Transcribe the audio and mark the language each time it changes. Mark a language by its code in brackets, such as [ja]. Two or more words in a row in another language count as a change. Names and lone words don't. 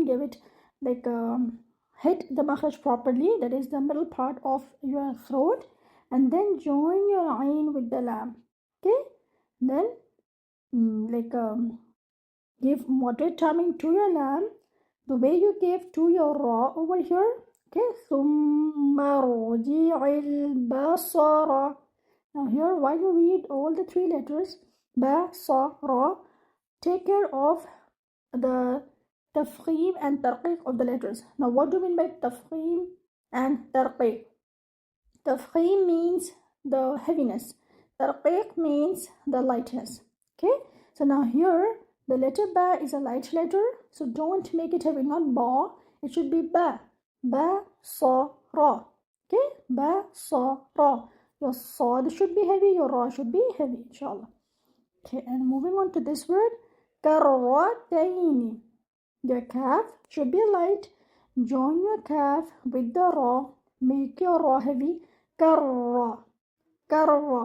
[en] Give it hit the makhraj properly. That is the middle part of your throat. And then join your ain with the lam. Okay, then give moderate timing to your lam. The way you gave to your ra over here. [ar] Okay, ثُمَّ رُجِعِ الْبَصَرَ. [en] Now here, while you read all the three letters, ba, sa, ra, take care of the tafkhim and tarqiq of the letters. Now what do you mean by tafkhim and tarqiq? Tafkhim means the heaviness. Tarqiq means the lightness. Okay, so now here, the letter ba is a light letter, so don't make it heavy, not ba. It should be ba. Ba, sa, ra. Okay, ba, sa, ra. Your sad should be heavy, your ra should be heavy, inshallah. Okay, and moving on to this word, karrataini. Your calf should be light. Join your calf with the ra. Make your ra heavy. Karra. Karra.